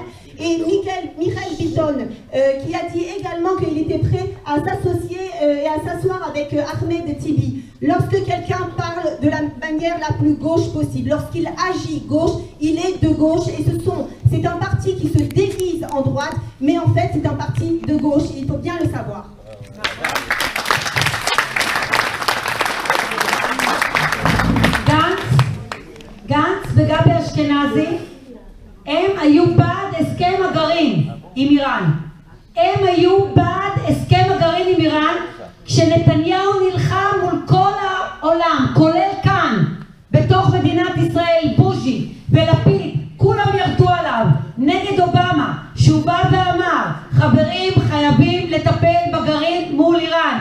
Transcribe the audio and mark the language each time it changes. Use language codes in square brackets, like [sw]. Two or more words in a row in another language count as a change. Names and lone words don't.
[fr] Et Michael Bitton qui a dit également qu'il était prêt à s'associer et à s'asseoir avec Ahmed Tibi. Lorsque quelqu'un parle de la manière la plus gauche possible, lorsqu'il agit gauche, il est de gauche et c'est un parti qui se déguise en droite, mais en fait c'est un parti de gauche, il faut bien le savoir. [he] גנץ וגבי אשכנזי הם היו בעד הסכם הגרעין עם איראן. הם היו בעד הסכם הגרעין עם איראן כשנתניהו נלחם מול כל העולם, כולל כאן, בתוך מדינת ישראל, בוז'י ולפיד, כולם ירדו עליו, נגד אובמה, שהוא בא ואמר, חברים חייבים לטפל בגרעין מול איראן.